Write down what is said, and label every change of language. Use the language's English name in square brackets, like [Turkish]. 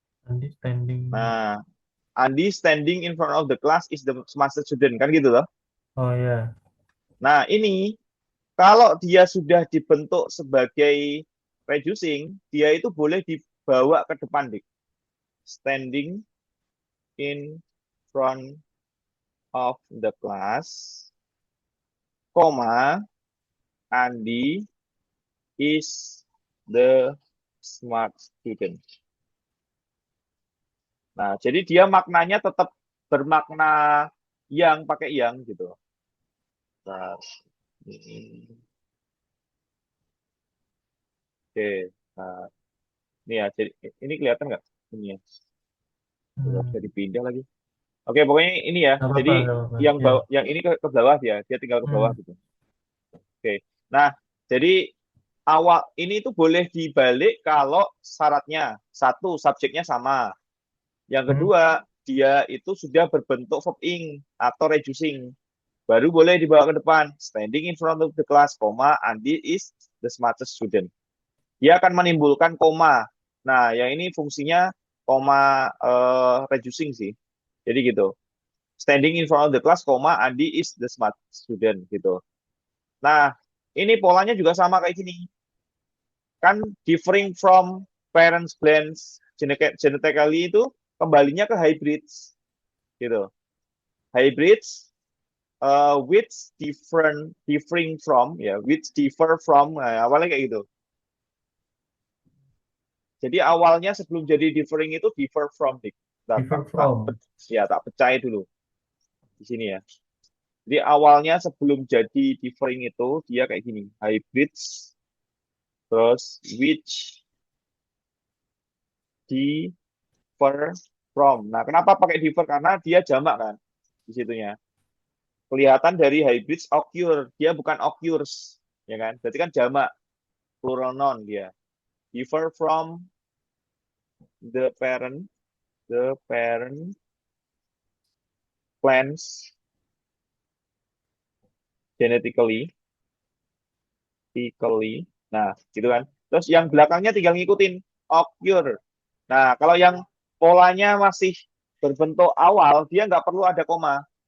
[English] Andi standing. Nah, Andi standing in front of the class is the master student, [Indonesian] kan gitu toh? Oh ya. Nah, ini kalau dia sudah dibentuk sebagai reducing, dia itu boleh dibawa ke depan, Dik. [English] Standing in front of the class, koma, Andi is the smart student. [Indonesian] Nah, jadi dia maknanya tetap bermakna yang pakai yang gitu. Nah, oke. Nah, ini ya, jadi ini kelihatan nggak? Ini ya, nggak Hmm. bisa dipindah lagi. Oke, pokoknya ini ya. Gak apa-apa, Jadi gak apa-apa. yang Ya. bawah, yang ini ke bawah dia, dia tinggal ke bawah Hmm. gitu. Oke. Nah, jadi awal ini tuh boleh dibalik kalau syaratnya satu subjeknya sama. Yang Hmm. kedua, dia itu sudah berbentuk verb ing atau reducing. Baru boleh dibawa ke depan. [English] Standing in front of the class, koma, Andi is the smartest student. [Indonesian] Dia akan menimbulkan koma. Nah, yang ini fungsinya koma reducing sih. Jadi gitu. [English] Standing in front of the class, koma, Andi is the smart student [Indonesian] gitu. Nah, ini polanya juga sama kayak gini. [English] Kan differing from parents blends genetically [Indonesian] itu kembalinya ke [English] hybrids [Indonesian] gitu. [English] Hybrids which differing from ya, which differ from, [Indonesian] nah, awalnya kayak gitu. Jadi awalnya sebelum jadi differing itu differ from. Tak, tak, [English] Differ tak, from. [Indonesian] ya tak percaya dulu di sini ya. Jadi awalnya sebelum jadi differing itu dia kayak gini, hybrids terus [English] which differ from. [Indonesian] Nah, kenapa pakai differ? Karena dia jamak kan di situnya. Kelihatan dari hybrids occur, dia bukan occurs, ya kan? Berarti kan jamak, plural noun dia. [English] Differ from the parent, the parent plants genetically, genetically. [Indonesian] Nah, gitu kan. Terus yang belakangnya tinggal ngikutin occur. Nah, kalau yang polanya masih berbentuk awal, dia nggak perlu ada koma.